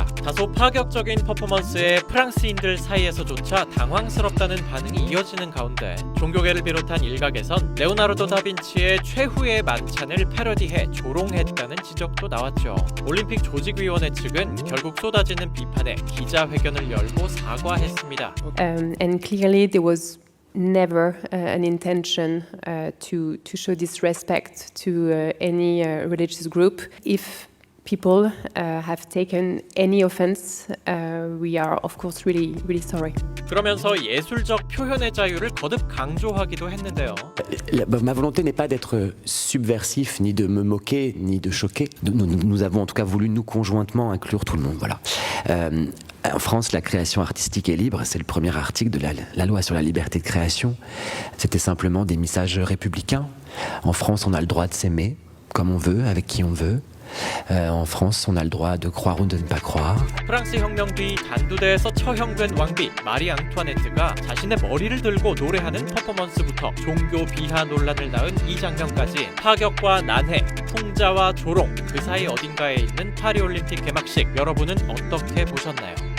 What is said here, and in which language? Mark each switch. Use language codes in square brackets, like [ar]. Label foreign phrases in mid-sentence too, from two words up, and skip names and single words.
[ko] 다소 파격적인 퍼포먼스에 프랑스인들 사이에서조차 당황스럽다는 반응이 이어지는 가운데, 종교계를 비롯한 일각에선 레오나르도 다빈치의 최후의 만찬을 패러디해 조롱했다는 지적도 나왔죠. 올림픽 조직위원회 측은 결국 쏟아지는 비판에 기자회견을 열고 사과했습니다. [en] And clearly there was never an intention to show disrespect to any religious group. If people have taken any offense, we are of course really sorry. [ko] 그러면서 예술적 표현의 자유를 거듭 강조하기도 했는데요. [fr] Ma volonté n'est pas d'être subversif, ni de me moquer, ni de choquer. Nous avons en tout cas voulu nous conjointement inclure tout le monde. Voilà. En France, la création artistique est libre. C'est le premier article de la loi sur la liberté de création. C'était simplement des messages républicains. En France, on a le droit de s'aimer comme on veut, avec qui on veut. En France, on a le droit de croire ou de ne pas croire. [ko] 프랑스 혁명 뒤 단두대에서 처형된 왕비 마리 앙투아네트가 자신의 머리를 들고 노래하는 퍼포먼스부터 종교 비하 논란을 낳은 이 장면까지 파격과 난해, 풍자와 조롱, 그 사이 어딘가에 있는 파리올림픽 개막식, 여러분은 어떻게 보셨나요?